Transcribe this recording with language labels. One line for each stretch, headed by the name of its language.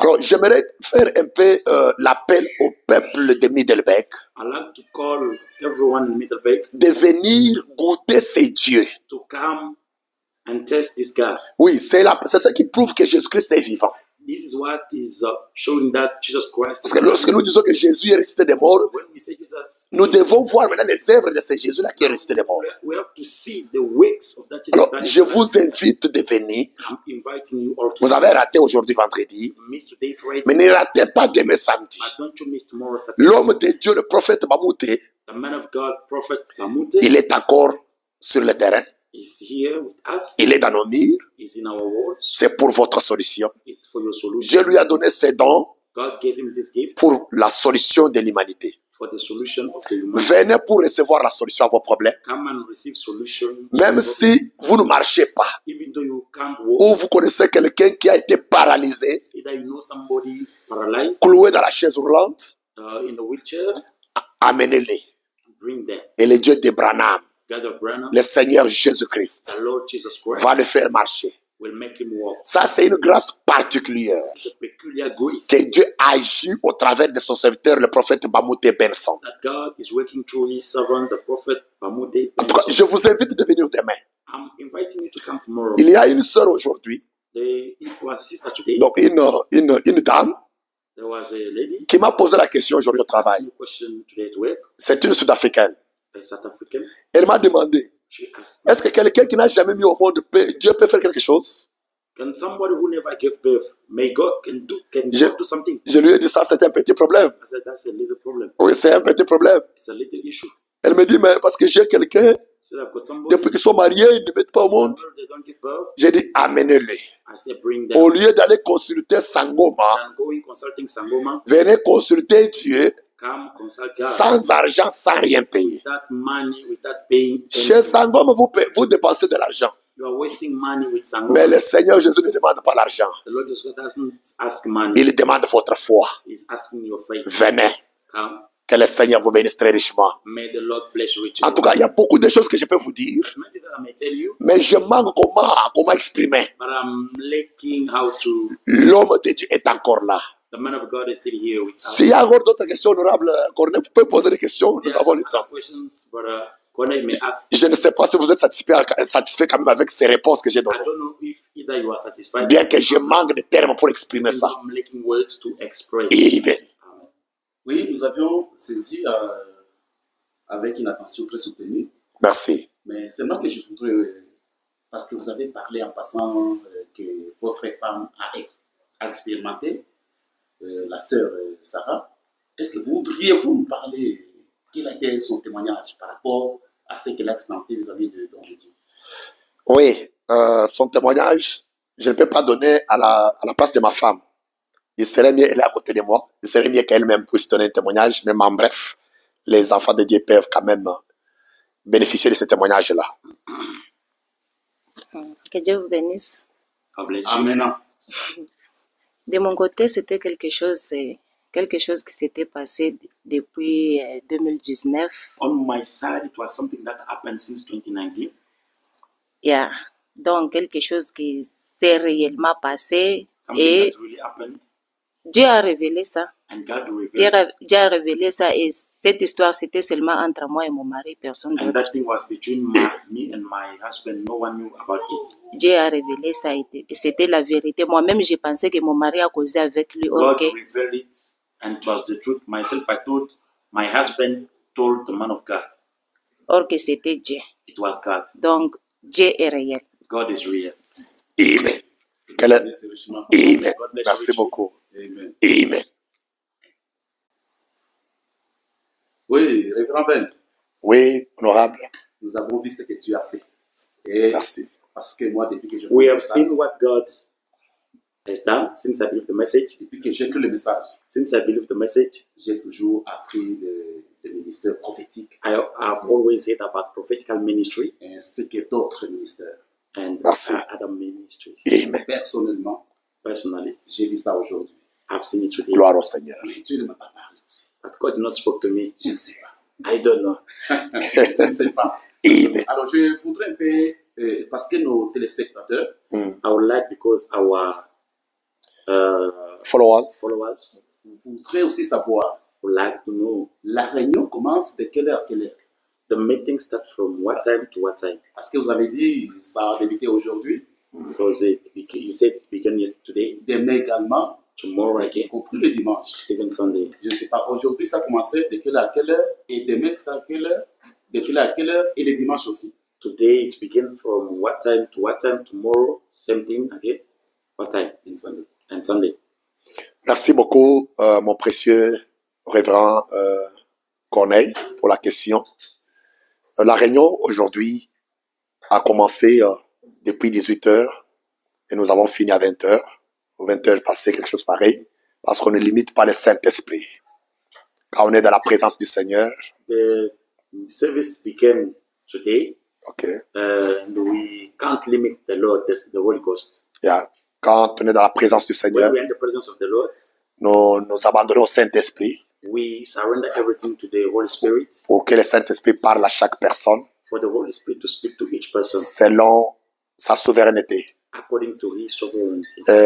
French: Alors, j'aimerais faire un peu l'appel au peuple de Middelburg
English: I like to call everyone in Middelburg
French: de venir goûter ces dieux.
English: to come and test this God.
French: Oui, c'est ce qui prouve que Jésus-Christ est vivant.
English: This is what is showing that Jesus Christ.
French: Parce que lorsque nous disons que Jésus est ressuscité des morts,
English: When we say Jesus,
French: nous devons voir maintenant les œuvres de ce Jésus-là qui est ressuscité des morts.
English: we have to see the works of that Jesus
French: Alors,
English: Christ.
French: je vous invite de venir.
English: I'm inviting you all to
French: Vous avez raté aujourd'hui vendredi,
English: miss today Friday,
French: mais ne ratez pas demain samedi.
English: but don't you miss tomorrow Saturday.
French: L'homme de Dieu, le prophète Mamouté,
English: The man of God, Prophet Mamute,
French: il est encore sur le terrain.
English: is here with us.
French: Il est dans nos murs.
English: Is in our words.
French: C'est pour votre solution.
English: It's for your solution.
French: Dieu lui a donné ses dons
English: God gave him this gift
French: pour la solution de l'humanité.
English: for the solution of the human.
French: Venez pour recevoir la solution à vos problèmes.
English: Come and receive solution.
French: Même si vous ne marchez pas,
English: Even though you can't walk,
French: ou vous connaissez quelqu'un qui a été paralysé,
English: either you know somebody paralyzed
French: cloué dans la chaise roulante,
English: in the wheelchair,
French: amenez-les.
English: bring them.
French: Et le Dieu d'Abraham,
English: God of Branham,
French: le Seigneur
English: the
French: Jésus-Christ,
English: Lord Jesus Christ,
French: va le faire marcher.
English: will make him walk.
French: Ça, c'est une grâce particulière
English: It's a peculiar grace
French: que Dieu agit au travers de son serviteur, le prophète Mamouté Benson.
English: that God is working through his servant, the prophet Mamute.
French: En tout cas, je vous invite de venir demain.
English: I'm inviting you to come tomorrow.
French: Il y a une sœur aujourd'hui,
English: It was a sister today.
French: donc une dame,
English: There was a lady
French: qui m'a posé la question aujourd'hui au travail.
English: asking a question today at work,
French: C'est une Sud-Africaine.
English: a South African.
French: Elle m'a demandé,
English: She asked,
French: est-ce que quelqu'un qui n'a jamais mis au monde, Dieu peut faire quelque chose?
English: can somebody who never gave birth, may God can
French: Je-
English: God do something?
French: Je lui ai dit ça, c'est un petit problème.
English: I said, that's a little problem.
French: Oui, c'est un petit problème.
English: It's a little issue.
French: Elle me dit, mais parce que j'ai quelqu'un,
English: So I've got somebody,
French: depuis qu'ils sont mariés, ils ne mettent pas au monde.
English: they don't give birth.
French: J'ai dit, amenez-le.
English: I said, bring
French: Au
English: them.
French: lieu d'aller consulter Sangoma,
English: And going consulting Sangoma,
French: venez consulter Dieu
English: come consult God.
French: sans argent, sans rien payer.
English: Without money, without paying.
French: Chez
English: anything.
French: Sangoma, vous dépensez de l'argent.
English: You are wasting money with Sangoma.
French: Mais le Seigneur Jésus ne demande pas l'argent.
English: The Lord Jesus doesn't ask money.
French: Il demande votre foi.
English: He's asking your faith.
French: Venez.
English: Come.
French: Que le Seigneur vous bénisse très richement.
English: May the Lord bless you richly.
French: En tout cas, il y a beaucoup de choses que je peux vous dire,
English: Many things that I may tell you,
French: mais je manque comment exprimer.
English: but I'm lacking how to.
French: L'homme de Dieu est encore là.
English: The man of God is still here with us.
French: S'il y a encore d'autres questions honorables, Corneille, vous pouvez poser des questions,
English: There
French: nous
English: are
French: avons le
English: some
French: temps.
English: other questions, but Corneille may ask.
French: Je ne sais pas si vous êtes satisfait quand même avec ces réponses que j'ai
English: I
French: données.
English: don't know if either you are satisfied.
French: Bien que je manque de termes pour exprimer ça.
English: I'm lacking words to express.
French: Amen.
English: Amen.
French: Oui, nous avions saisi avec une attention très soutenue, Merci. mais seulement que je voudrais, parce que vous avez parlé en passant que votre femme a expérimenté, la sœur Sarah, est-ce que voudriez-vous nous parler, quel a été son témoignage par rapport à ce qu'elle a expérimenté vis-à-vis de Don Dieu? Oui, son témoignage, je ne peux pas donner à la place de ma femme. Il serait mieux, elle est à côté de moi, il serait mieux qu'elle-même puisse donner un témoignage, mais en bref, les enfants de Dieu peuvent quand même bénéficier de ce témoignage-là. Que Dieu vous bénisse.
English: God bless you. Amen.
French: De mon côté, c'était quelque chose qui s'était passé depuis 2019.
English: On my side, it was something that happened since 2019. Yeah.
French: Donc, quelque chose qui s'est réellement passé
English: Something
French: et
English: that really happened,
French: Dieu a révélé ça.
English: and God
French: Dieu
English: revealed it.
French: Dieu a révélé ça et cette histoire, c'était seulement entre moi et mon mari, personne
English: And
French: d'autre.
English: that thing was between me and my husband. No one knew about it.
French: Dieu a révélé ça et c'était la vérité. Moi-même, j'ai pensé que mon mari a causé avec lui.
English: God Ok. revealed it, and it was the truth. Myself, I thought my husband told the man of God.
French: Or que c'était Dieu.
English: It was God.
French: Donc, Dieu est réel.
English: God is real. Amen.
French: Merci richement. Amen.
English: God bless you
French: Merci
English: richly.
French: beaucoup. Amen. Amen. Oui, révérend Ben, Oui, honorable. nous avons vu ce que tu as fait. Et Merci. parce que moi, depuis que je
English: We
French: le
English: have
French: message,
English: seen what God has done since I believe the message.
French: depuis que j'ai cru le message,
English: Since I believe the message,
French: j'ai toujours appris des ministères prophétiques
English: I have always heard about prophetical ministry
French: ainsi que d'autres ministères.
English: and
French: Merci.
English: other ministries. Amen.
French: Personnellement,
English: Personally,
French: j'ai vu ça aujourd'hui.
English: I've seen it today.
French: Gloire au Seigneur. Mais Dieu ne m'a pas parlé aussi.
English: But God did not spoke to me.
French: Je ne sais pas.
English: I don't know.
French: Je ne sais pas. Amen. Alors, je voudrais un peu, parce que nos téléspectateurs,
English: I would like, because our Followers. followers
French: voudraient aussi savoir
English: would like to know
French: la réunion commence de quelle heure à quelle heure.
English: the meeting starts from what time to what time.
French: Parce que vous avez dit, ça a débuté aujourd'hui,
English: Because you said it began yesterday,
French: demain également,
English: tomorrow
French: y
English: again,
French: compris le dimanche.
English: even Sunday.
French: Je ne sais pas, aujourd'hui ça a commencé de quelle heure à quelle heure, et demain ça à quelle heure, de quelle heure à quelle heure, et le dimanche aussi.
English: Today it began from what time to what time, tomorrow, same thing again, what time, and Sunday.
French: Merci beaucoup, mon précieux révérend Corneille, pour la question. La réunion aujourd'hui a commencé depuis 18 heures et nous avons fini à 20 heures. Aux 20 heures passé quelque chose pareil, parce qu'on ne limite pas le Saint-Esprit. Quand on est dans la présence du Seigneur,
English: The service began today, ok, and we can't limit the Lord, the Holy Ghost. yeah.
French: Quand on est dans la présence du
English: When
French: Seigneur,
English: we are in the presence of the Lord,
French: nous abandonnons au Saint-Esprit
English: we surrender everything to the Holy Spirit,
French: pour que le Saint-Esprit parle à chaque personne
English: for the Holy Spirit to speak to each person
French: selon sa souveraineté.
English: according to His sovereignty.